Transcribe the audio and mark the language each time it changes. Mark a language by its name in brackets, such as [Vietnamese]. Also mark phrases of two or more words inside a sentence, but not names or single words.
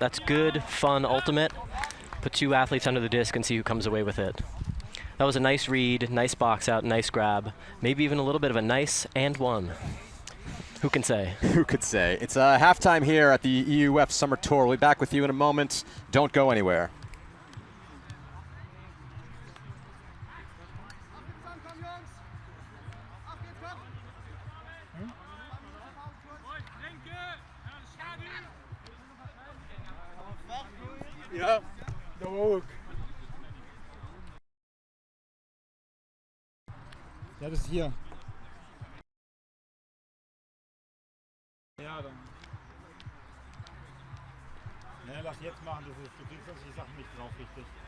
[English] That's good, fun, ultimate. Put two athletes under the disc and see who comes away with it. That was a nice read, nice box out, nice grab. Maybe even a little bit of a nice and one. Who can say? Who could say? It's halftime here at the EUF Summer Tour. We'll be back with you in a moment. Don't go anywhere. [Dutch] Ja, dat ook. [German] Ja, das ist hier. Ja, dann. Ja, lass jetzt machen, du kriegst sonst die Sachen nicht drauf, richtig.